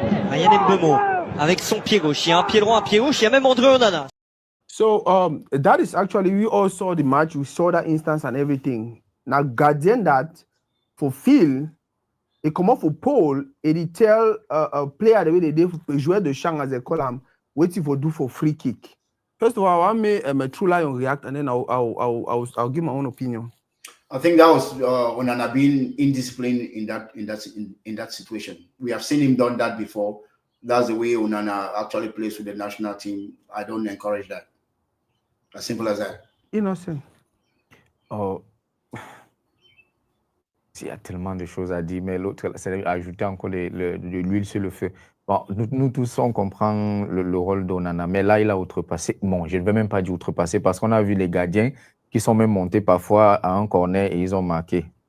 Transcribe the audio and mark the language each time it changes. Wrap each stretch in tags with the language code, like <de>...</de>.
<fr>Ryan Mbeumo avec son pied gauche. Il y a un pied droit, un pied gauche. Il y a même André Onana.</fr> <en>So that is actually, we all saw the match. We saw that instance and everything. Now, gardien that for Phil, he come off for Paul, and he tell a player the way they did</en> <fr>jouer de champ</fr> <en>as they call him, waiting for do for free kick. First of all, I want me True Lion react, and then I'll give my own opinion. I think that was Onana being indisciplined in that situation. We have seen him done that before. That's the way Onana actually plays with the national team. I don't encourage that. As simple as that. Innocent.</en> <fr>Oh, il y a tellement de choses à dire, mais l'autre, c'est ajouter encore de l'huile sur le feu. Bon, nous tous, on comprend le rôle d'Onana, mais là, il a outrepassé. Bon, je ne vais même pas dire outrepassé, parce qu'on a vu les gardiens qui sont même montés parfois à un corner et ils ont marqué.</fr>